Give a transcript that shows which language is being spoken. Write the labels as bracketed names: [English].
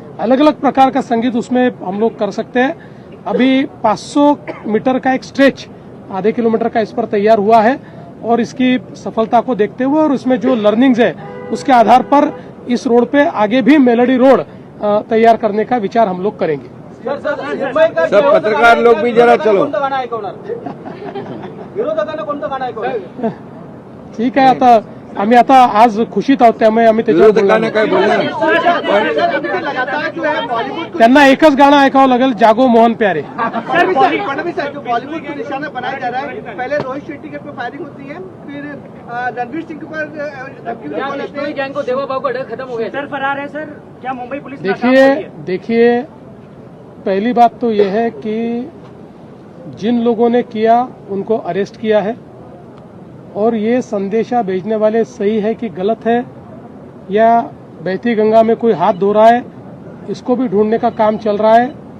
[Hindi] अलग अलग प्रकार का संगीत उसमें हम लोग कर सकते हैं। अभी 500 मीटर का एक स्ट्रेच आधे किलोमीटर का इस पर तैयार हुआ है और इसकी सफलता को देखते हुए और उसमें जो लर्निंग्स है उसके आधार पर इस रोड पे आगे भी मेलोडी रोड तैयार करने का विचार हम लोग करेंगे। [Marathi] सब पत्रकार लोक बी जरा चलो. विरोधकांना कोणतं गाणं ऐकवणार? ठीक आहे, आता आम्ही आता आज खुशीत आहोत त्यामुळे आम्ही त्याच्यावर बोलणार विरोधकांना नाही. काय बोलणार? [Hindi] लगातार जो है बॉलीवुड [Marathi] त्यांना एकच गाणं ऐकावं लागेल, जागो मोहन प्यारे. [Hindi] फडणवीस है जो बॉलीवुड को निशाना बनाया जा रहा है। पहले रोहित शेट्टी के ऊपर फायरिंग होती है, फिर रणवीर सिंह के ऊपर धमकी भी बोलते हैं। गैंग को देवा भाव का डर खत्म हो गया सर फरार है सर, क्या मुंबई पुलिस देखिए पहली बात तो यह है कि जिन लोगों ने किया उनको अरेस्ट किया है और ये संदेशा भेजने वाले सही है कि गलत है या बहती गंगा में कोई हाथ धो रहा है, इसको भी ढूंढने का काम चल रहा है।